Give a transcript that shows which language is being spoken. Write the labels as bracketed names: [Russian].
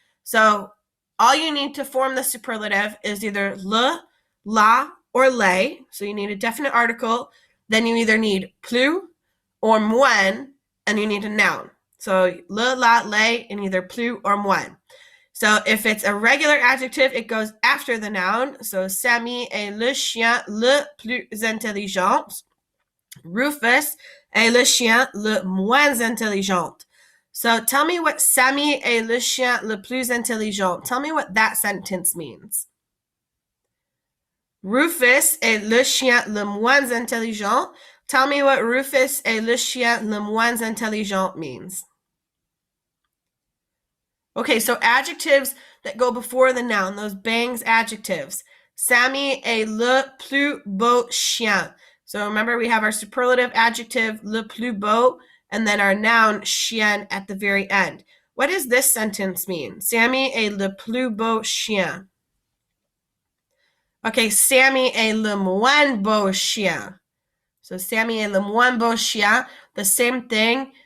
[English] So all you need to form the superlative is either le, la, or les. So you need a definite article. Then you either need plus or moins, and you need a noun. So le, la, les, and either plus or moins. So if it's a regular adjective, it goes after the noun. [French] So Sammy est le chien le plus intelligent. Rufus est le chien le moins intelligent. [English] So tell me what [French] Sammy est le chien le plus intelligent. [English] Tell me what that sentence means. [French] Rufus est le chien le moins intelligent. [English] Tell me what [French] Rufus est le chien le moins intelligent [English] means. Okay, so adjectives that go before the noun, those bangs adjectives. [French] Sammy est le plus beau chien. [English] So remember, we have our superlative adjective, le plus beau, and then our noun, chien, at the very end. What does this sentence mean? [French] Sammy est le plus beau chien. Okay, Sammy est le moins beau chien. [English] So [French] Sammy est le moins beau chien, [English] the same thing.